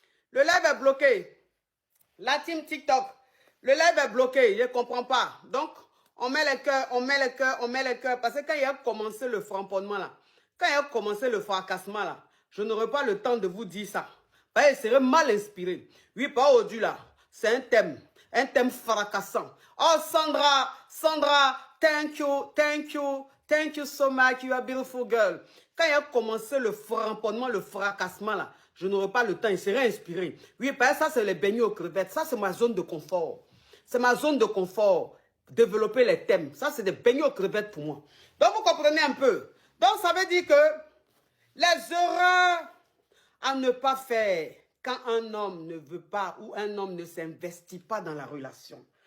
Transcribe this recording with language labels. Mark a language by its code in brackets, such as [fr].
[fr] Le live est bloqué. La team TikTok, le live est bloqué, je ne comprends pas. Donc, on met les cœurs, on met les cœurs, on met les cœurs. Parce que quand il a commencé le framponnement là, quand il a commencé le fracassement là, je n'aurai pas le temps de vous dire ça. Parce que il serait mal inspiré. Oui, pas aujourd'hui là, c'est un thème fracassant. [en] Oh Sandra, thank you so much, you are a beautiful girl. [fr] Quand il a commencé le framponnement, le fracassement là, je n'aurai pas le temps, il serait inspiré. Oui, parce que ça c'est les beignets aux crevettes, ça c'est ma zone de confort. C'est ma zone de confort, développer les thèmes. Ça c'est des beignets aux crevettes pour moi. Donc vous comprenez un peu. Donc ça veut dire que les erreurs à ne pas faire quand un homme ne veut pas ou un homme ne s'investit pas dans la relation.